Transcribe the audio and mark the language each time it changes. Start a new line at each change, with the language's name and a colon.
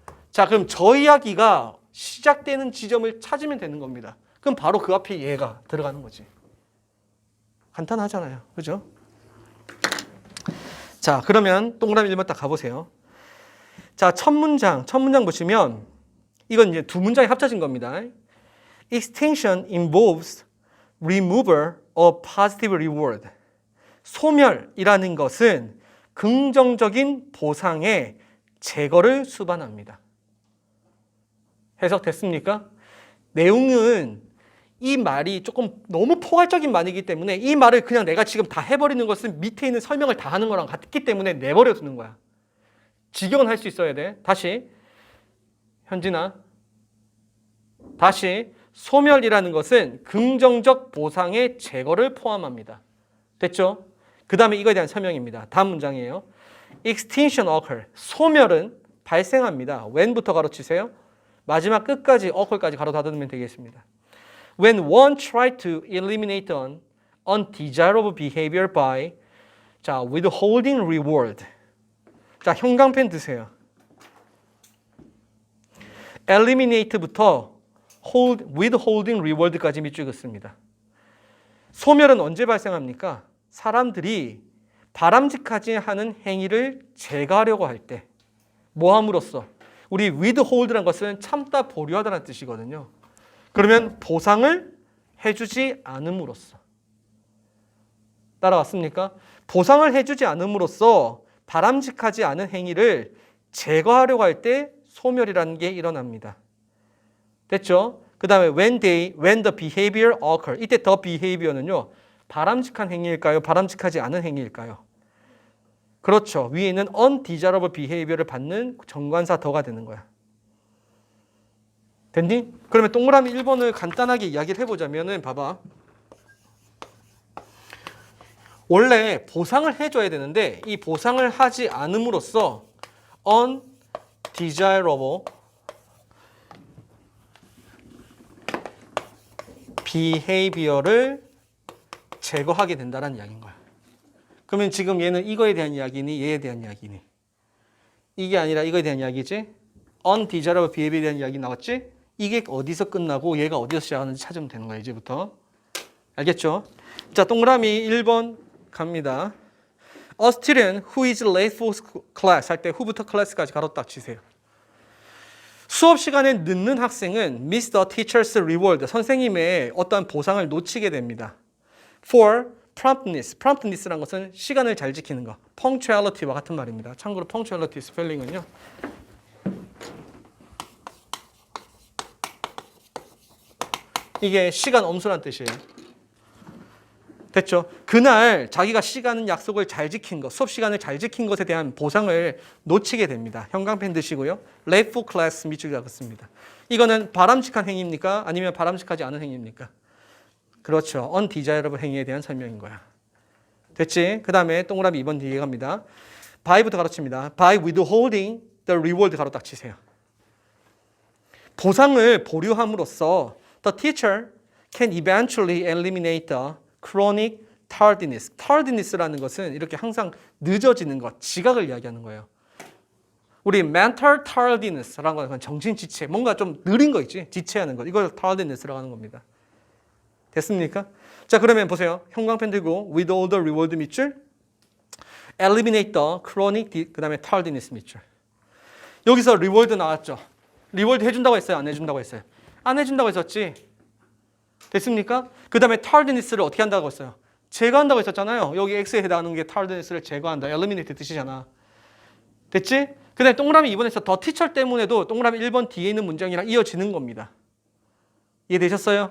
Korean: 자, 그럼 저 이야기가 시작되는 지점을 찾으면 되는 겁니다. 그럼 바로 그 앞에 얘가 들어가는 거지. 간단하잖아요. 그죠? 자, 그러면 동그라미 1번 딱 가보세요. 자, 첫 문장 보시면 이건 이제 두 문장이 합쳐진 겁니다.
English: Extinction involves removal of positive reward.
Korean: 소멸이라는 것은 긍정적인 보상의 제거를 수반합니다. 해석됐습니까? 내용은 이 말이 조금 너무 포괄적인 말이기 때문에 이 말을 그냥 내가 지금 다 해버리는 것은 밑에 있는 설명을 다 하는 거랑 같기 때문에 내버려 두는 거야. 직역은 할 수 있어야 돼. 다시 현진아, 다시 소멸이라는 것은 긍정적 보상의 제거를 포함합니다. 됐죠? 그 다음에 이거에 대한 설명입니다. 다음 문장이에요.
English: Extinction occur.
Korean: 소멸은 발생합니다. when부터 가로치세요? 마지막 끝까지 occur까지 가로 닫으면 되겠습니다.
English: When one try to eliminate an undesirable behavior by 자, withholding reward.
Korean: 자, 형광펜 드세요. eliminate부터 withholding reward까지 밑줄 긋습니다. 소멸은 언제 발생합니까? 사람들이 바람직하지 않은 행위를 제거하려고 할 때. 뭐 함으로써? 우리 withhold라는 것은 참다 보류하다는 뜻이거든요. 그러면 보상을 해주지 않음으로써. 따라왔습니까? 보상을 해주지 않음으로써 바람직하지 않은 행위를 제거하려고 할 때 소멸이라는 게 일어납니다. 됐죠?
English: 그 다음에 when the behavior occur.
Korean: 이때 the behavior는요. 바람직한 행위일까요? 바람직하지 않은 행위일까요? 그렇죠. 위에 있는 undesirable behavior를 받는 정관사 더가 되는 거야. 됐니? 그러면 동그라미 1번을 간단하게 이야기를 해보자면은 봐봐. 원래 보상을 해줘야 되는데 이 보상을 하지 않음으로써 undesirable behavior를 제거하게 된다는 이야기인 거야. 그러면 지금 얘는 이거에 대한 이야기니 얘에 대한 이야기니? 이게 아니라 이거에 대한 이야기지? undesirable behavior에 대한 이야기 나왔지? 이게 어디서 끝나고 얘가 어디서 시작하는지 찾으면 되는 거야, 이제부터. 알겠죠? 자, 동그라미 1번 갑니다.
English: A student who is late for class
Korean: 할 때 who부터 class까지 가로 딱 치세요. 수업 시간에 늦는 학생은
English: miss the teacher's reward,
Korean: 선생님의 어떠한 보상을 놓치게 됩니다.
English: For promptness,
Korean: promptness라는 것은 시간을 잘 지키는 거, punctuality와 같은 말입니다. 참고로 punctuality 스펠링은요. 이게 시간 엄수란 뜻이에요. 됐죠? 그날 자기가 시간은 약속을 잘 지킨 것, 수업 시간을 잘 지킨 것에 대한 보상을 놓치게 됩니다. 형광펜 드시고요. late for class 밑줄을 긋습니다. 이거는 바람직한 행위입니까? 아니면 바람직하지 않은 행위입니까? 그렇죠. undesirable 행위에 대한 설명인 거야. 됐지? 그 다음에 동그라미 2번 뒤에 갑니다. by부터 가로칩니다.
English: by withholding the reward
Korean: 가로 딱 치세요. 보상을 보류함으로써
English: the teacher can eventually eliminate the chronic tardiness.
Korean: tardiness라는 것은 이렇게 항상 늦어지는 것, 지각을 이야기하는 거예요. 우리 mental tardiness라고 하는 건 정신 지체, 뭔가 좀 느린 거 있지? 지체하는 것. 이걸 tardiness라고 하는 겁니다. 됐습니까? 자, 그러면 보세요. 형광펜 들고
English: with all the reward 밑줄, eliminate the chronic, 그 다음에 tardiness 밑줄.
Korean: 여기서 reward 나왔죠? reward 해준다고 했어요? 안 해준다고 했어요? 안 해준다고 했었지? 됐습니까? 그 다음에 tardiness를 어떻게 한다고 했어요? 제거한다고 했었잖아요. 여기 X에 해당하는 게 tardiness를 제거한다. eliminate 뜻이잖아. 됐지? 그 다음에 동그라미 2번에서 더 티처 때문에도 동그라미 1번 뒤에 있는 문장이랑 이어지는 겁니다. 이해되셨어요?